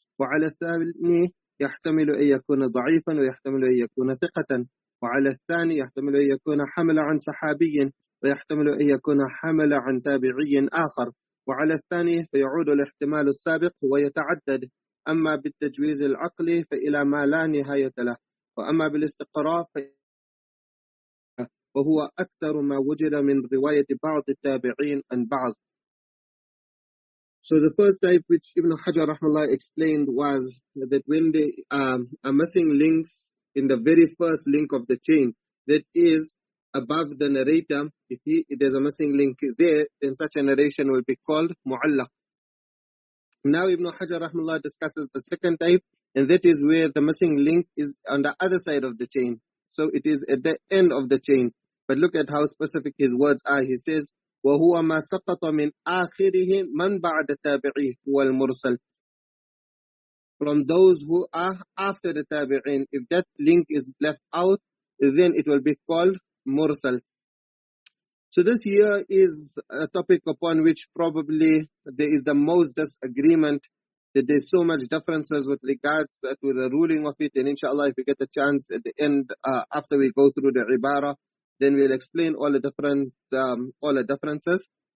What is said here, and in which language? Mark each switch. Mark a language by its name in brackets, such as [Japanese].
[Arabic] وعلى الثاني يحتمل أن يكون ضعيفا ويحتمل أن يكون ثقة، وعلى الثاني يحتمل أن يكون حمل عن صحابي ويحتمل أن يكون حمل عن تابعي آخر، وعلى الثاني فيعود الاحتمال السابق ويتعدد، أما بالتجويز العقلي فإلى ما لا نهاية له، وأما بالاستقراء وهو أكثر ما وجد من رواية بعض التابعين عن بعض. [English] So the first type which Ibn Hajar rahmallah explained was that when they are missing links in the very first link of the chain, that is above the narrator, if there's a missing link there, then such a narration will be called mu'allaq. Now Ibn Hajar rahmallah discusses the second type, and that is where the missing link is on the other side of the chain. So it is at the end of the chain. But look at how specific his words are. He says, [Arabic] وَهُوَ مَا سَقَطَ مِنْ آخِرِهِ مَنْ بَعْدَ التَّابِعِي هُوَ الْمُرْسَلِ. [English] From those who are after the tabi'in, if that link is left out, then it will be called mursal. So this here is a topic upon which probably there is the most disagreement, that there's so much differences with regards to the ruling of it. And inshallah, if we get a chance at the end, after we go through the Ibarah, then we'll explain all the differences.